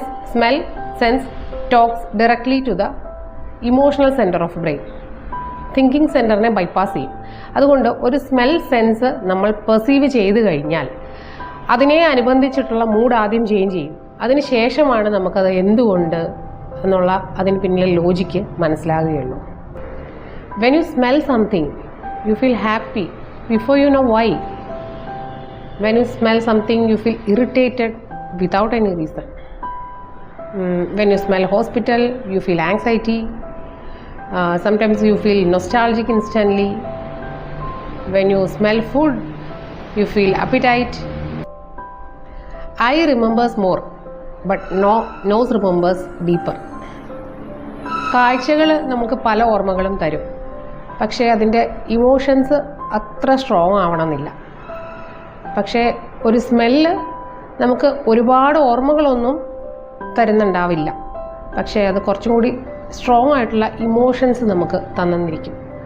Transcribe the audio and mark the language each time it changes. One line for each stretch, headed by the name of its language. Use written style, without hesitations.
English: Smell sense talks directly to the emotional centre of brain.
Malayalam: Thinking സെൻറ്ററിനെ bypass ചെയ്യും. അതുകൊണ്ട് ഒരു smell sense നമ്മൾ perceive ചെയ്ത് കഴിഞ്ഞാൽ അതിനെ അനുബന്ധിച്ചിട്ടുള്ള മൂഡ് ആദ്യം ചേഞ്ച് ചെയ്യും. അതിന് ശേഷമാണ് നമുക്കത് എന്തുകൊണ്ട് എന്നുള്ള അതിന് പിന്നിലെ logic മനസ്സിലാകുകയുള്ളൂ.
English: When you smell something you feel happy before you know why. When you smell something, you feel irritated without any reason. When you smell hospital, you feel anxiety. Sometimes you feel nostalgic instantly. When you smell food, you feel appetite. Eye remembers more, but nose remembers deeper.
Malayalam: കാഴ്ചകൾ നമുക്ക് പല ഓർമ്മകളും തരും, പക്ഷേ അതിൻ്റെ emotions അത്ര strong ആവണമെന്നില്ല. പക്ഷേ ഒരു സ്മെല്ല് നമുക്ക് ഒരുപാട് ഓർമ്മകളൊന്നും തരുന്നുണ്ടാവില്ല, പക്ഷേ അത് കുറച്ചും കൂടി സ്ട്രോങ് ആയിട്ടുള്ള ഇമോഷൻസ് നമുക്ക് തന്നിരിക്കും.